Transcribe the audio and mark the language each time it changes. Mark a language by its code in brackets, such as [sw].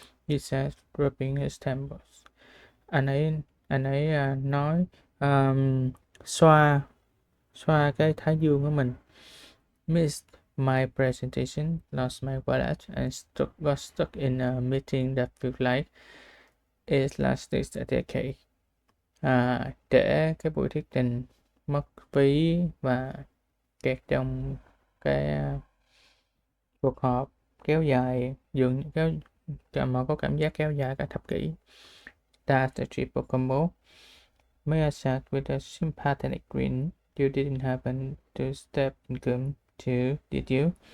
[en] He said, rubbing his temples. [vi] Anh ấy nói xoa cái thái dương của mình. [en] Missed my presentation, lost my wallet, and got stuck in a meeting that felt like it lasted a decade. [vi] Trễ cái buổi thuyết trình, mất ví và kẹt trong cái cuộc họp kéo dài mà có cảm giác kéo dài cả thập kỷ. [en] That's the triple combo. Maya said with a sympathetic grin. You didn't happen to step in gum too, did you?